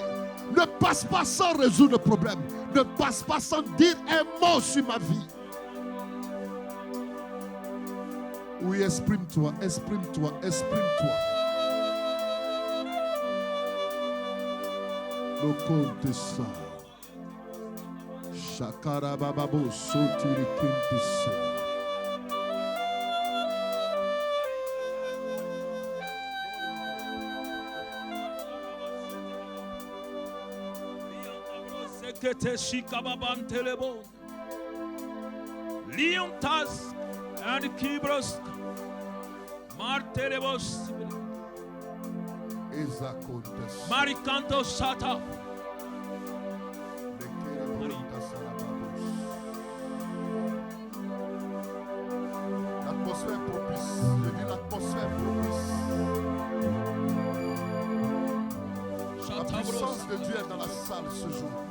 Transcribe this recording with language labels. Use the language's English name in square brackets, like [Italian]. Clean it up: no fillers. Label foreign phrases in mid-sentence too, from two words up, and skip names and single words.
[French] Ne passe pas sans résoudre le problème. Ne passe pas sans dire un mot sur ma vie. Oui, exprime-toi, exprime-toi, exprime-toi. Le compte ça. Shakara bababo sotiri kintise. Sekete shikababan telebo. Liontas and Kibros Martelebos Maricanto Sata. L'atmosphère propice, je dis l'atmosphère propice. La puissance de Dieu est dans la salle ce jour.